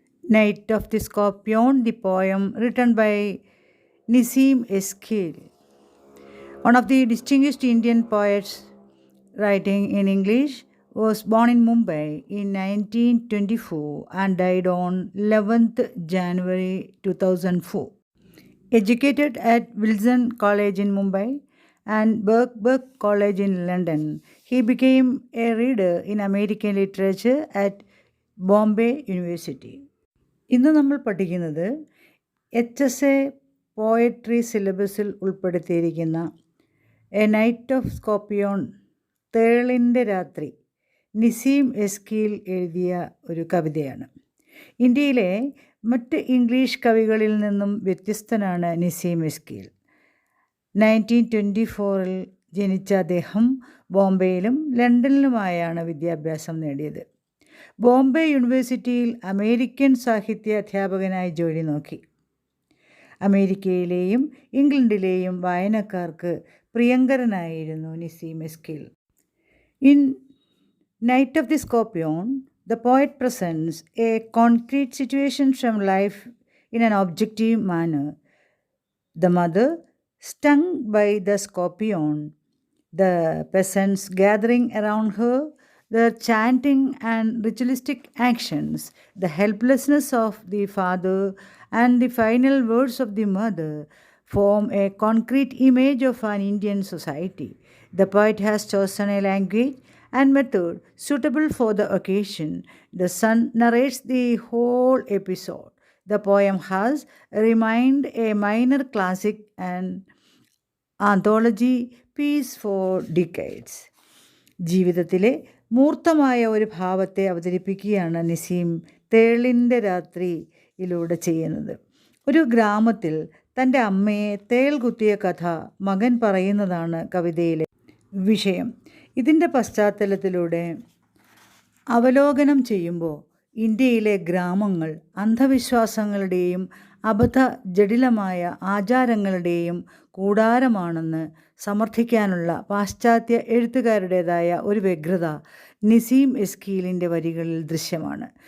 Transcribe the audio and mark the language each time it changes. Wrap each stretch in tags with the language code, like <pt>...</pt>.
<en>Night of the Scorpion, the poem written by Nissim Eskil, one of the distinguished Indian poets writing in English, was born in Mumbai in 1924 and died on 11th January 2004. Educated at Wilson College in Mumbai and Birkbeck College in London, he became a reader in American literature at Bombay University.</en> <ml>ഇന്ന് നമ്മൾ പഠിക്കുന്നത് HSA poetry സിലബസിൽ ഉൾപ്പെടുത്തിയിരിക്കുന്ന A knight of സ്കോപ്പിയോൺ തേളിൻ്റെ രാത്രി നിസീം എസ്കീൽ എഴുതിയ ഒരു കവിതയാണ്. ഇന്ത്യയിലെ മറ്റ് ഇംഗ്ലീഷ് കവികളിൽ നിന്നും വ്യത്യസ്തനാണ് നിസീം എസ്കീൽ. 1924 ജനിച്ച അദ്ദേഹം ബോംബെയിലും ലണ്ടനിലുമായാണ് വിദ്യാഭ്യാസം നേടിയത്. ബോംബെ യൂണിവേഴ്സിറ്റിയിൽ അമേരിക്കൻ സാഹിത്യ അധ്യാപകനായി ജോലി നോക്കി. അമേരിക്കയിലെയും ഇംഗ്ലണ്ടിലെയും വായനക്കാർക്ക് പ്രിയങ്കരനായിരുന്നു നിസീം എസ്കീൽ.</ml> <en>In Night of the Scorpion, the poet presents a concrete situation from life in an objective manner. The mother, stung by the scorpion, the peasants gathering around her, their chanting and ritualistic actions, the helplessness of the father, and the final words of the mother form a concrete image of an Indian society. The poet has chosen a language and method suitable for the occasion. The son narrates the whole episode. The poem has remained a minor classic and anthology piece for decades.</en> <ml>ജീവിതത്തിലെ മൂർത്തമായ ഒരു ഭാവത്തെ അവതരിപ്പിക്കുകയാണ് നിസീം തേളിൻ്റെ രാത്രിയിലൂടെ ചെയ്യുന്നത്. ഒരു ഗ്രാമത്തിൽ തൻ്റെ അമ്മയെ തേൾ കുത്തിയ കഥ മകൻ പറയുന്നതാണ് കവിതയിലെ വിഷയം. ഇതിൻ്റെ പശ്ചാത്തലത്തിലൂടെ അവലോകനം ചെയ്യുമ്പോൾ ഇന്ത്യയിലെ ഗ്രാമങ്ങൾ അന്ധവിശ്വാസങ്ങളുടെയും അബദ്ധ ജടിലമായ ആചാരങ്ങളുടെയും കൂടാരമാണെന്ന് സമർത്ഥിക്കാനുള്ള പാശ്ചാത്യ എഴുത്തുകാരുടേതായ ഒരു വ്യഗ്രത നിസീം എസ്കീലിൻ്റെ വരികളിൽ ദൃശ്യമാണ്.</ml>